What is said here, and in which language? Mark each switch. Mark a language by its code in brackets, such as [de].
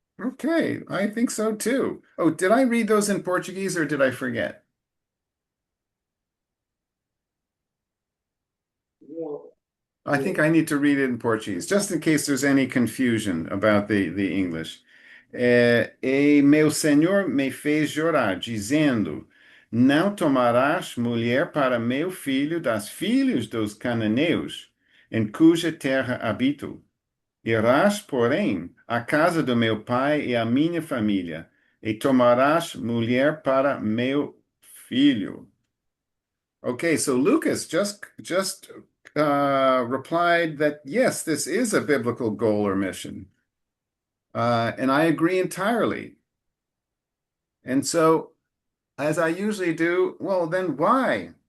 [en] Okay, I think so too. Oh, did I read those in Portuguese or did I forget? I think I need to read it in Portuguese, just in case there's any confusion about the English. [pt] E meu senhor me fez jurar, dizendo: Não tomarás mulher para meu filho das filhos dos cananeus, em cuja terra habito. Irás, porém, à casa do meu pai e à minha família, e tomarás mulher para meu filho. [en] Okay, so Lucas just replied that yes, this is a biblical goal or mission. And I agree entirely. And so, as I usually do, well, then why?